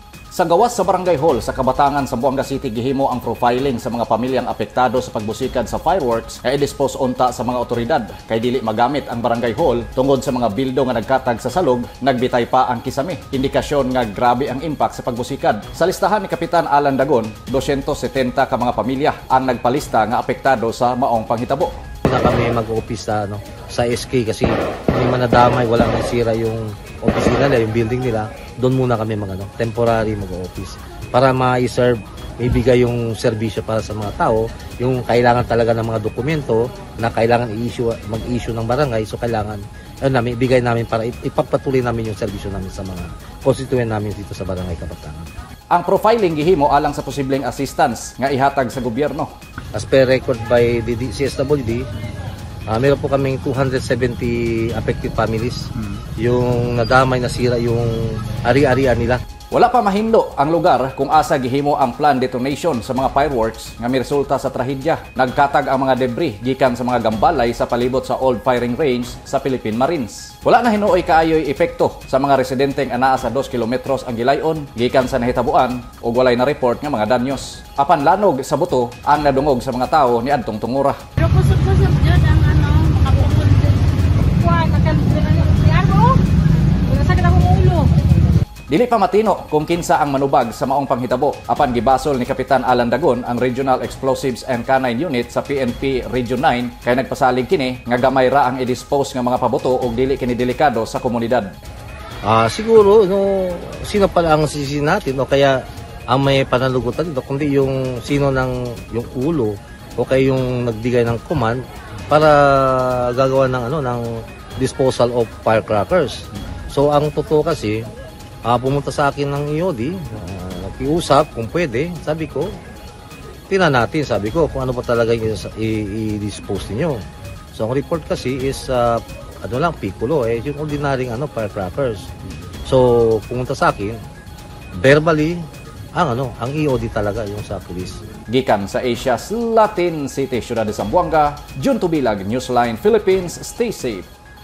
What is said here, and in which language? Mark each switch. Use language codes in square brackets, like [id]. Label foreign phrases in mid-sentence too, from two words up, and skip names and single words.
[ceb] Sa gawas sa Barangay Hall sa Kabatangan, Zamboanga City, gihimo ang profiling sa mga pamilyang apektado sa pagbusikad sa fireworks nga i-dispose unta sa mga otoridad kay dili magamit ang Barangay Hall tungod sa mga bildo nga nagkatag sa salog, nagbitay pa ang kisame. Indikasyon nga grabe ang impact sa pagbusikad. Sa listahan ni Kapitan Alan Dagon, 270 ka mga pamilya ang nagpalista nga apektado sa maong panghitabo. [tl] Na kami mag-office sa SK kasi may manadamay, walang nasira yung office nila, yung building nila. Doon muna kami temporary mag-office para ma-serve, ibigay yung serbisyo para sa mga tao, yung kailangan talaga ng mga dokumento na kailangan mag-issue ng barangay. So kailangan ibigay namin para ipagpatuloy namin yung serbisyo namin sa mga constituent namin dito sa Barangay Kabatangan. [ceb] Ang profiling gihimo alang sa posibleng assistance nga ihatag sa gobyerno. [en] As per record by the CSWD, [tl] meron po kaming [en] 270 affected families. [tl] Yung nadamay, nasira yung ari-arian nila. [ceb] Wala pa mahinlo ang lugar kung asa gihimo ang [en] planned detonation [ceb] sa mga fireworks nga miresulta sa trahedya. Nagkatag ang mga debris gikan sa mga gambalay sa palibot sa old firing range sa Philippine Marines. Wala na hinuoy kaayoy epekto sa mga residenteng anaa sa 2 kilometros ang gilayon gikan sa nahitabuan ug walay na report nga mga danyos. Apan lanog sa buto ang nadungog sa mga tawo ni adtong tungura. Pero kusog-kusog jud ang makapukul kuan sakit ang ulo. Dili pa matino kung kinsa ang manubag sa maong panghitabo. Apan gibasol ni Kapitan Alan Dagon ang Regional Explosives and Canine Unit sa PNP Region 9 kay nagpasalig kini nga gamay ra ang i-dispose nga mga pabuto ug dili kini delikado sa komunidad. [tl] Siguro sino pala ang sisi natin o kaya ang may pananagutan dito kundi yung sino ng yung ulo o kaya yung nagbigay ng command para gagawa ng [en] disposal of firecrackers. [tl] So ang totoo kasi pumunta sa akin ng EOD, nakiusap kung pwede, sabi ko, tingnan natin, sabi ko, kung ano pa talaga i-dispose niyo. So ang report kasi is, piccolo, yung [en] ordinary firecrackers. [tl] So pumunta sa akin, verbally, ang EOD talaga yung sa police. [ceb] Gikan sa Asia's Latin City, Ciudad de Zamboanga, Jun Tubilag, Newsline Philippines, [en] stay safe.